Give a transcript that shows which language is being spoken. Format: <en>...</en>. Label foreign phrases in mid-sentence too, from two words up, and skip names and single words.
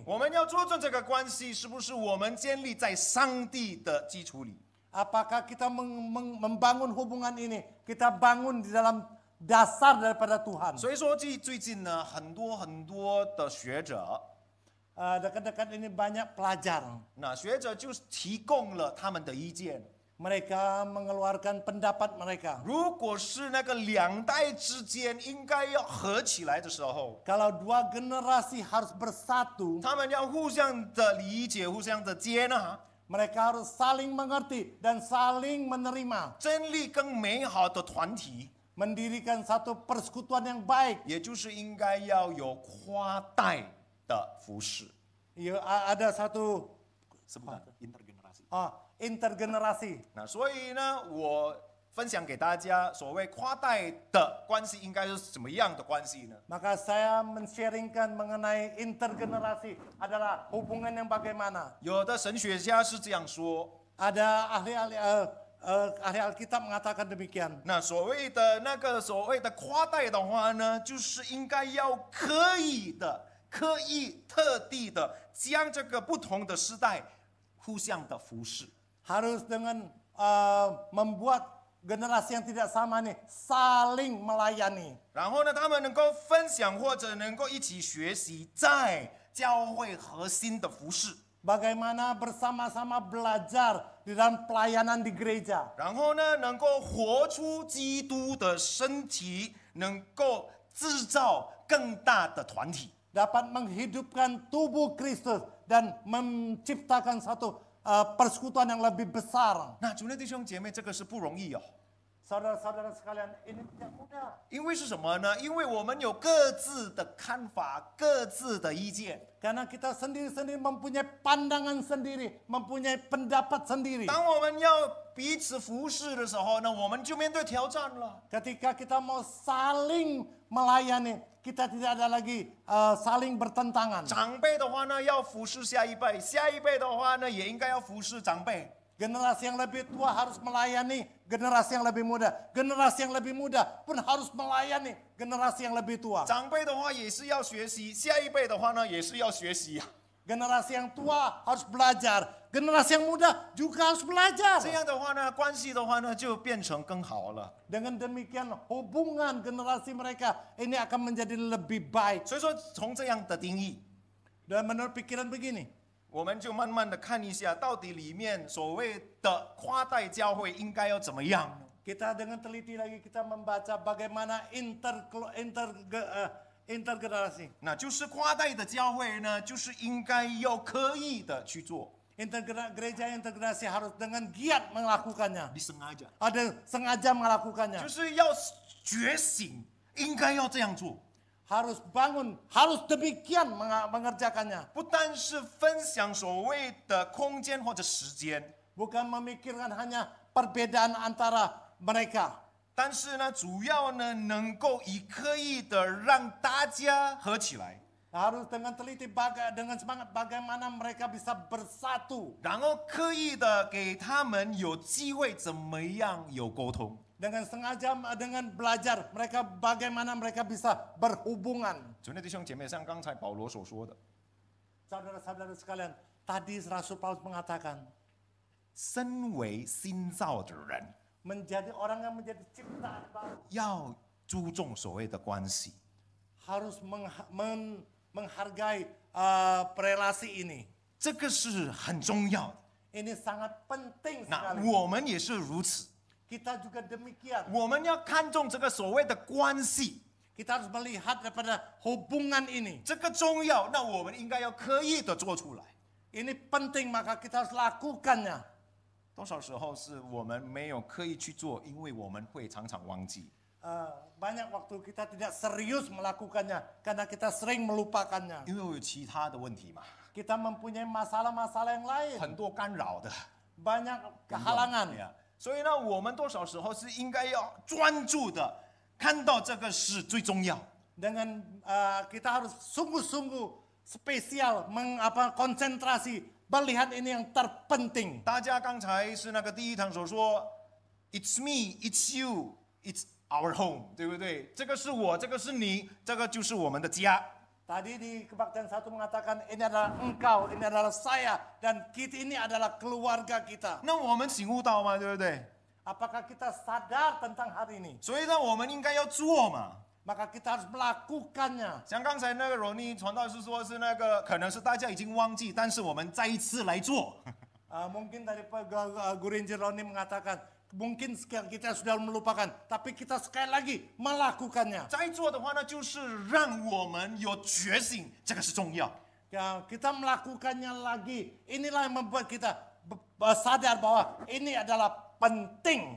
<zh>我们要注重这个关系，是不是我们建立在上帝的基础里？</zh> <id>Apakah kita membangun hubungan ini? Kita bangun di dalam dasar daripada Tuhan.</id> <zh>所以说，最近呢，很多的学者，</zh> <id>Dekat-dekat ini banyak pelajar.</id> <zh>那学者就提供了他们的意见。</zh> <id>Mereka mengeluarkan pendapat mereka.</id> <zh>如果是那个两代之间应该要合起来的时候，</zh> <id>Kalau dua generasi harus bersatu,</id> <zh>他们要互相的理解、互相的接纳，</zh> <id>mereka harus saling mengerti dan saling menerima.</id> <zh>建立更美好的团体，</zh> <id>Mendirikan satu persekutuan yang baik.</id> <zh>也就是应该要有跨代的服饰，</zh> <id>Ada satu</id> <zh>是不是？intergenerasi。</zh> <id>intergenerasi.</id> <zh>那所以呢，我分享给大家，所谓跨代的关系应该是什么样的关系呢？</zh> <id>Maka saya men-sharingkan mengenai intergenerasi adalah hubungan yang bagaimana.</id> <zh>有的神学家是这样说，</zh> <id>Ada ahli Alkitab mengatakan demikian.</id> <zh>那所谓的跨代的话呢，就是应该要刻意特地的将这个不同的世代互相的服侍。</zh> <id>Harus dengan membuat generasi yang tidak sama nih saling melayani.</id> <zh>然后呢，他们能够分享或者能够一起学习在教会核心的服侍。</zh> <id>Bagaimana bersama-sama belajar di dalam pelayanan di gereja.</id> <zh>然后呢，能够活出基督的身体，能够制造更大的团体。</zh> <id>Dapat menghidupkan tubuh Kristus dan menciptakan satu persekutuan yang lebih besar.</id> <zh>那主内弟兄姐妹，这个是不容易哦。</zh> <id>Saudara-saudara sekalian, ini tidak mudah.</id> <zh>因为是什么呢？因为我们有各自的看法、各自的意见。</zh> <id>Karena kita sendiri-sendiri mempunyai pandangan sendiri, mempunyai pendapat sendiri.</id> <zh>当我们要彼此服侍的时候呢，我们就面对挑战了。</zh> <id>Ketika kita mau saling melayani, kita tidak ada lagi saling bertentangan.</id> <zh>长辈的话呢，要服侍下一辈；下一辈的话呢，也应该要服侍长辈。</zh> <id>Generasi yang lebih tua harus melayani generasi yang lebih muda. Generasi yang lebih muda pun harus melayani generasi yang lebih tua.</id> <zh>长辈的话也是要学习，下一辈的话呢，也是要学习。</zh> <id>Generasi yang tua harus belajar. Generasi yang muda juga harus belajar.</id> <zh>这样的话呢，关系的话呢，就变成更好了。</zh> <id>Dengan demikian hubungan generasi mereka ini akan menjadi lebih baik.</id> <zh>所以说，从这样的定义，</zh> <id>Dan menurut pikiran begini,</id> <zh>我们就慢慢的看一下，到底里面所谓的跨代教会应该要怎么样呢？</zh> <id>kita dengan teliti lagi kita membaca bagaimana intergenerasi.</id> <zh>那就是跨代的教会呢，就是应该要刻意的去做，</zh> <id>Gereja integrasi harus dengan giat melakukannya. disengaja， Ada sengaja melakukannya.</id> <zh>就是要觉醒，应该要这样做。</zh> <id>Harus bangun, harus demikian mengerjakannya.</id> <zh>不单是分享所谓的空间或者时间，</zh> <id>Bukan memikirkan hanya perbedaan antara mereka.</id> <zh>但是呢，主要呢能够以刻意的让大家合起来，</zh> <id>Harus dengan teliti dengan semangat bagaimana mereka bisa bersatu.</id> <zh>然后刻意的给他们有机会怎么样有沟通。</zh> <id>Dengan sengaja dengan belajar mereka bagaimana mereka bisa berhubungan.</id> <zh>主内弟兄姐妹，像刚才保罗所说的，</zh> <id>Saudara-saudara sekalian, tadi Rasul Paulus mengatakan</id> <zh>身为新造的人，</zh> <id>menjadi orang yang menjadi ciptaan baru</id> <zh>要注重所谓的关系。</zh> <id>harus menghargai relasi ini.</id> <zh>这个是很重要的。</zh> <id>Ini sangat penting</id> <zh>那</zh> <id>sekali.</id> <zh>我们也是如此，</zh> <id>Kita juga demikian.</id> <zh>我们要看重这个所谓的关系，</zh> <id>Kita harus melihat daripada hubungan ini.</id> <zh>这个重要，那我们应该要刻意的做出来。</zh> <id>Ini penting maka kita harus lakukannya.</id> <zh>多少时候是我们没有刻意去做，因为我们会常常忘记。</zh> <id>Banyak waktu kita tidak serius melakukannya karena kita sering melupakannya.</id> <zh>因为我有其他的问题嘛，</zh> <id>Kita mempunyai masalah-masalah yang lain.</id> <zh>很多干扰的</zh> <id>Banyak kehalangan.</id> <zh>对呀。所以呢，我们多少时候是应该要专注的看到这个是最重要。</zh> <id>Dengan kita harus sungguh-sungguh spesial konsentrasi melihat ini yang terpenting.</id> <zh>大家刚才是那个第一堂所说 ，</zh> <en>It's me, it's you, it's our home，</en> <zh>对不对？这个是我，这个是你，这个就是我们的家。</zh> <id>Tadi di kebaktian 1 mengatakan ini adalah engkau, ini adalah saya, dan kita ini adalah keluarga kita.</id> <zh>那我们醒悟到吗？对不对？</zh> <id>Apakah kita sadar tentang hal ini?</id> <zh>所以呢，我们应该要做嘛。</zh> <id>Maka kita harus melakukannya.</id> <zh>像刚才那个罗尼传道士说是那个，可能是大家已经忘记，但是我们再一次来做。</zh> <id>Mungkin dari Guru Injil Roni mengatakan, mungkin kita sudah melupakan, tapi kita sekali lagi melakukannya.</id> <zh>再做的话呢，就是让我们有觉醒，这个是重要。</zh> <id>Kita melakukannya lagi. Inilah yang membuat kita sadar bahwa ini adalah penting.</id>